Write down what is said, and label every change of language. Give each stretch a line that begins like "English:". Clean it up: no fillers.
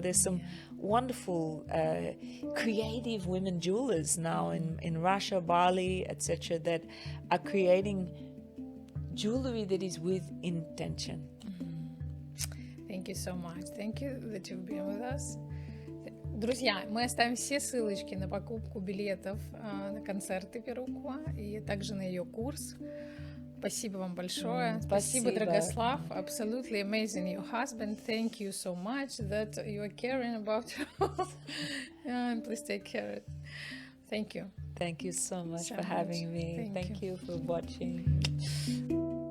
English: There's some wonderful creative women jewelers now in Russia, Bali, etc., that are creating jewelry that is with intention. Thank you so much. Thank you that you've been with us.
Russian: Друзья, мы оставим все ссылочки на покупку билетов на концерты Перукуа и также на ее курс. Спасибо вам большое. Спасибо,
English: Dragoslav. Absolutely amazing, your husband. Thank you so much that you are caring about and please take care. Thank you. Thank you so much for having me. Thank you for watching.